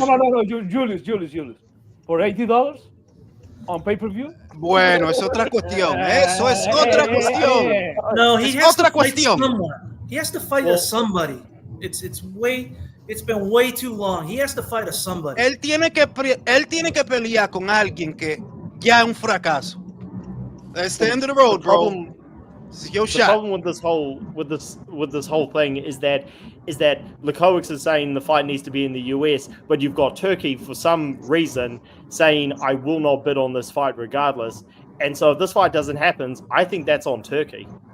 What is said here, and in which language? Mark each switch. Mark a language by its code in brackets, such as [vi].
[en] No, Julius. For $80 on pay-per-view? [es] Bueno, es otra cuestión. Eso es otra cuestión. [en] No, he has to fight someone. He has to fight somebody. It's been way too long. He has to fight a somebody. [es] Él tiene que pelear con alguien que ya es un fracaso. [en] That's the end of the road, bro. This is your The shot. problem with this whole thing is that Lewkowicz is saying the fight needs to be in the US, but you've got Turkey for some reason saying I will not bid on this fight regardless. And so if this fight doesn't happen, I think that's on Turkey.